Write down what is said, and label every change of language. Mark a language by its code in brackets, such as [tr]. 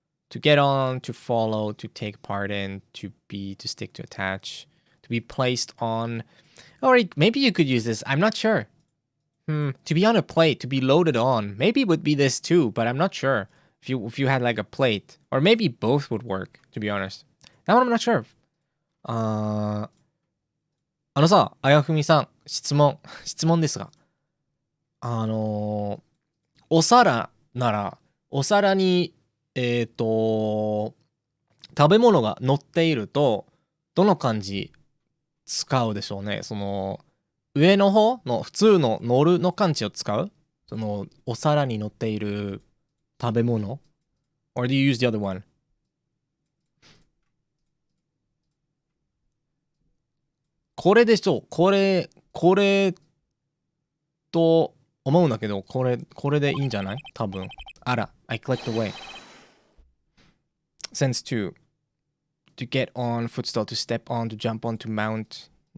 [en] To get on, to follow, to take part in, to be, to stick, to attach, to be placed on. Or maybe you could use this. I'm not sure. To be on a plate, to be loaded on. Maybe it would be this too, but I'm not sure. If you had like a plate, or maybe both would work. To be honest, that one I'm not sure. [ja] あのさ、あやふみさん、質問ですが、お皿なら、お皿に食べ物が乗っているとどの漢字使うでしょうね。その上の方の普通の乗るの漢字を使う、そのお皿に乗っている食べ物 [en] or do you use the other one? [ja] これでしょう。これと思うんだけど、これでいいんじゃない？多分。 [en] あら、I clicked away. Sense 2. To get on, footstool, to step on, to jump on, to mount.